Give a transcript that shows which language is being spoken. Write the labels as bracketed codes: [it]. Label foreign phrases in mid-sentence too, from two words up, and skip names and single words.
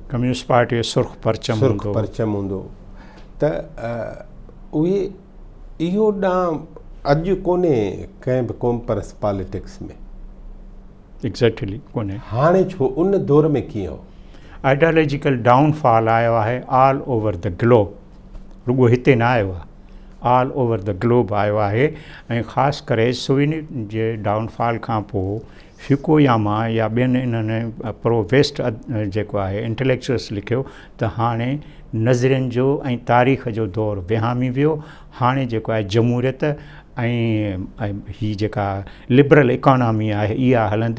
[sd] कम्युनिस्ट पार्टी जो सुर्ख परचम हूंदो त उहे इहो ॾांहुं अॼु कोन्हे कंहिं बि क़ौम परस्त पॉलिटिक्स में। एग्ज़ैक्टली कोन्हे। हाणे छो? उन दौर में कीअं हो? [en] ideological downfall [sd] आयो आहे [en] all over the globe, [sd] रुॻो हिते न आयो आहे, [en] all over the globe [sd] आयो आहे। ऐं ख़ासि करे सोवियत जे डाउनफॉल खां पोइ फ्यूकुयामा या ॿियनि इन्हनि [en] pro west [sd] जेको आहे इंटेलेक्चुअल्स लिखियो त हाणे नज़रियनि जो ऐं तारीख़ जो दौरु विहामी वियो। हाणे जेको आहे जमूरियत ऐं हीअ जेका [en] liberal economy [sd] आहे इहा हलंदी,